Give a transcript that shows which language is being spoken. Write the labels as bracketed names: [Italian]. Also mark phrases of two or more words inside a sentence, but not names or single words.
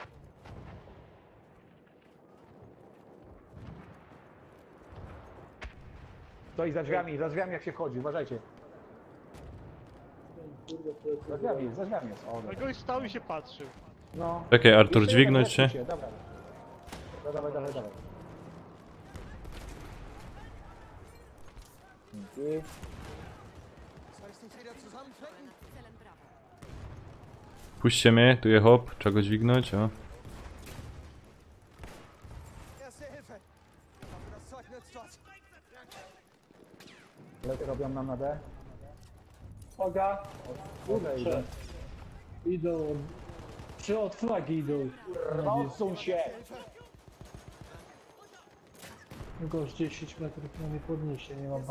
[Polish] Stoi za drzwiami jak się wchodzi, uważajcie. Kurde, to jest- Za drzwiami jest. O, No dobra. gość stał i się patrzył. No. Czekaj, Artur, Jeszcze dźwignąć jeden, się? leczcie Dobra. Dawaj. Dzięki. [German] soll ich dich wieder zusammenflicken? [Polish] Nad celem brawo. Puśćcie mnie, tu je hop, trzeba go dźwignąć, o. [German] Erste Hilfe. Ich hoffe, das Zeug nützt was. [Polish] Robią nam na D. Uwaga! Kurczę. Kurczę. Idą. Czy od flagi idą? Odsuń się! Tylko już 10 metrów mnie podniesie, nie mam bak.